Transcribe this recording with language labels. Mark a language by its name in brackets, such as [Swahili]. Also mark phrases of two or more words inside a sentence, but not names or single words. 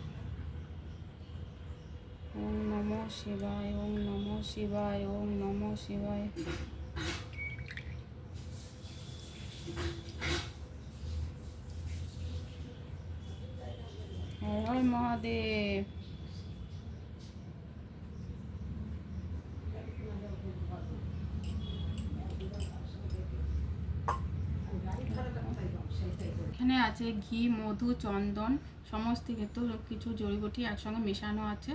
[Sanskrit] ওম নমঃ শিবায়, ওম নমঃ শিবায়, ওম নমঃ শিবায়। হর হর মহাদেব। [Bangla] এখানে আছে ঘি, মধু, চন্দন, সমস্ত কিছু জড়িবুটি একসঙ্গে মেশানো আছে।